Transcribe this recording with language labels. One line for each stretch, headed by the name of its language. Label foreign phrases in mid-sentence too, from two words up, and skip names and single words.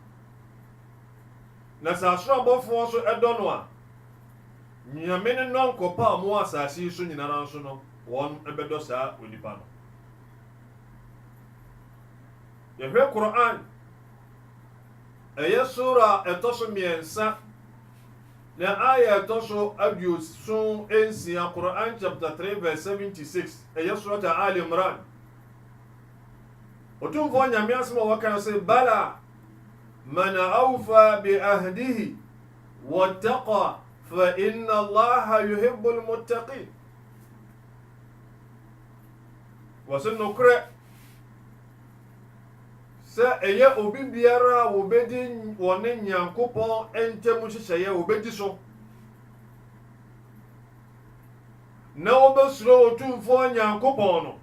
Akan: Na sɛ asoro abɔfoɔ nso ɛdɔ no a Nyame ne nɔnkɔpa a mo asase yi so nyinara nso no wɔn ɛbɛdɔ saa onipa no. Yɛhwɛ Quran ɛyɛ sura ɛtɔ so mmiɛnsa na aya ɛtɔ so aduoson ensia. Quran chapter 3 verse 76 ɛyɛ sura Ali Imran. Otumfoɔ Nyame asɛm a wɔka sɛ
Arabic: بلى من أوفى بعهده واتقى فإن الله يحب المتقين.
Akan: Wɔsɛ nokorɛ sɛ ɛyɛ obi biara a wobɛdi wɔne Nyankopɔn ɛntɛm hyehyɛeɛ wobɛdi so na wobɛsuro otumfoɔ Nyankopɔn no.